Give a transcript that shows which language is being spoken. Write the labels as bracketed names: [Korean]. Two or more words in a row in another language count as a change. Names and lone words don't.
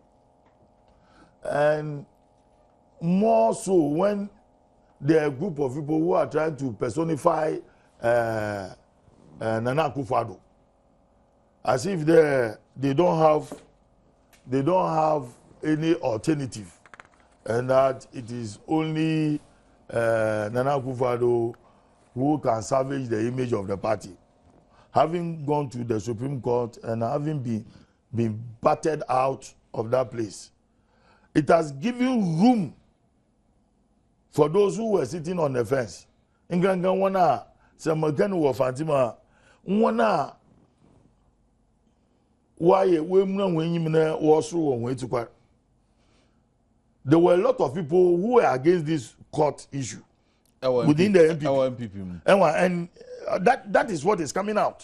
[English] And more so when there are a group of people who are trying to personify Nana Akufo-Addo, as if they don't have any alternative, and that it is only Nana Akufo-Addo who can salvage the image of the party. Having gone to the Supreme Court and having been battered out of that place, it has given room for those who were sitting on the fence. Inganga wana Samakanu wa Fatima wana why we was to. There were a lot of people who were against this court issue within the MPP. And that is what is coming out.